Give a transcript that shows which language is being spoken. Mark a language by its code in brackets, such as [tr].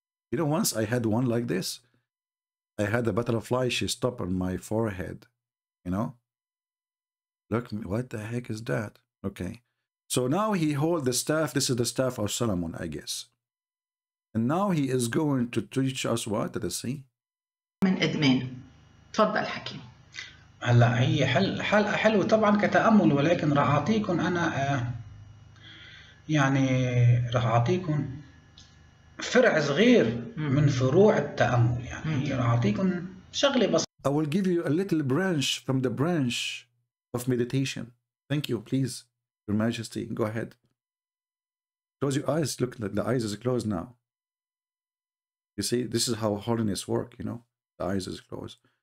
[en] You know, once I had one like this. I had a butterfly, she stopped on my forehead, you know. Look, what the heck is that? Okay. So now he hold the staff. This is the staff of Solomon, I guess. And now he is going to teach us what? Let us see. [ar] من إدمان. تفضل حكيم. هلا هي حلقة حلوة طبعا كتأمل، ولكن راح أعطيكم أنا يعني راح أعطيكم فرع صغير من فروع التأمل، يعني راح أعطيكم شغلة بسيطة. [en] I will give you a little branch from the branch of meditation. Thank you, please. Your Majesty, go ahead. Close your eyes. Look, the eyes is closed now. You see, this is how holiness work, you know. The eyes is closed.